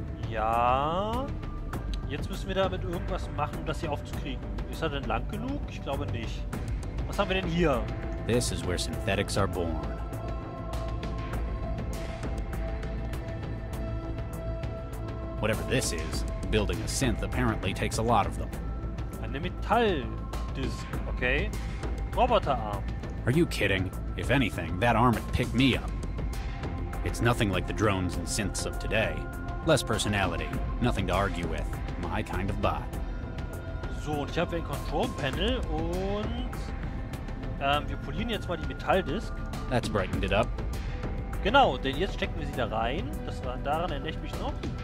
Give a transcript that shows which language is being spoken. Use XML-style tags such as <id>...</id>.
<de>Ja. Jetzt müssen wir damit irgendwas machen, um das hier aufzukriegen. Ist er denn lang genug? Ich glaube nicht. Was haben wir denn hier?</de> <en>This is where synthetics are born. Whatever this is, building a synth apparently takes a lot of them.</en> <de>Eine Metalldisk, okay. Roboterarm.</de> <en>Are you kidding? If anything, that arm would pick me up. It's nothing like the drones and synths of today. Less personality, nothing to argue with. My kind of bot.</en> <de>So, und ich habe ein Control Panel und wir polieren jetzt mal die Metalldisk.</de> <en>That's brightened it up.</en> <de>Genau, denn jetzt stecken wir sie da rein. Daran erinnere ich mich noch.</de>